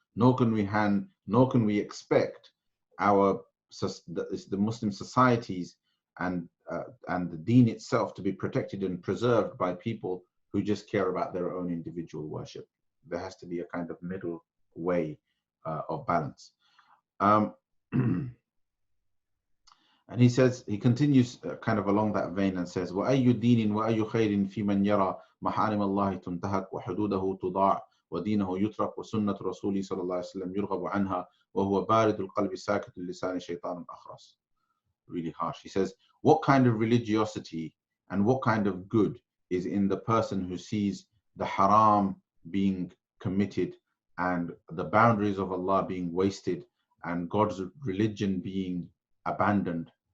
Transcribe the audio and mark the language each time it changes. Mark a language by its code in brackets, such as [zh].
[en] Nor can we expect the Muslim societies and the deen itself to be protected and preserved by people who just care about their own individual worship. There has to be a kind of middle way of balance. And he continues kind of along that vein and says, [ar] وَأَيُّ دِينٍ وَأَيُّ خَيْرٍ فِي مَنْ يَرَى مَحَارِمَ اللَّهِ تُنْتَهَكْ وَحُدُودَهُ تُضَاعُ وَدِينَهُ يُتْرَكُ وَسُنَّةُ رَسُولِهِ صلى الله عليه وسلم يُرْغَبُ عَنْهَا وَهُوَ بَارِدُ الْقَلْبِ سَاكِتُ اللِّسَانِ شَيْطَانٌ أَخْرَسٌ. [en] Really harsh. He says, what kind of religiosity and what kind of good is in the person who sees the haram being committed and the boundaries of Allah being wasted and God's religion being abandoned?